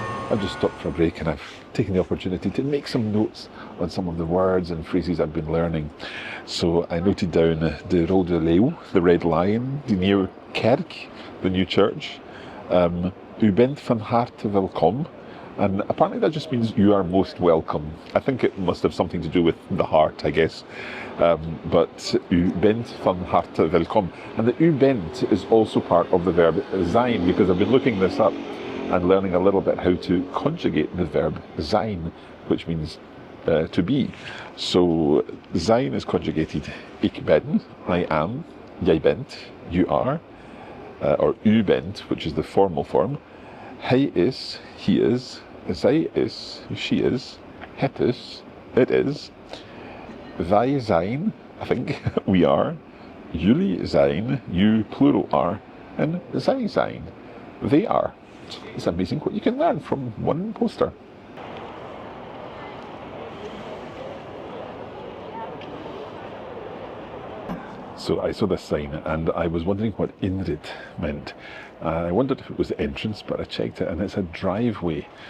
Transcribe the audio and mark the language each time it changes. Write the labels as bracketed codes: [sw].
[en] I've just stopped for a break and I've taken the opportunity to make some notes on some of the words and phrases I've been learning. So I noted down de Roode Leeuw, the red lion, the new Kerk, the new church, [nl] U bent van harte welkom, [en] and apparently that just means you are most welcome. I think it must have something to do with the heart, I guess. [nl] But U bent van harte welkom. [en] And the U bent is also part of the verb zijn, because I've been looking this up and learning a little bit how to conjugate the verb zijn, which means to be. So zijn is conjugated ik ben, I am, jij bent, you are, or u bent, which is the formal form. Hij is, he is, zij is, she is, het is, it is. Wij zijn, I think, we are. Jullie zijn, you plural are. And zij zijn, they are. It's amazing what you can learn from one poster. So I saw this sign and I was wondering what Inrit meant. I wondered if it was the entrance, but I checked it and it's a driveway.